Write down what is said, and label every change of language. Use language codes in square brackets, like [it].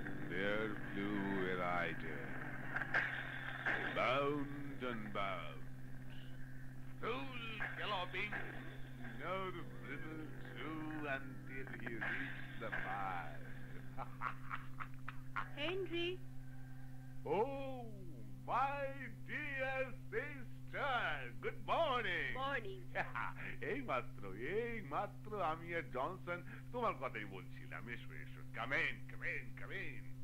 [en] There flew a rider, bound and bound, full galloping, no bridle through until he reached the mile. Henry, Oh, my dear sister, good morning. morning. [bn] এই মাত্র আমি আর Johnson তোমার কথাই বলছিলাম। [en] এসো এসো, come in, come in, come in.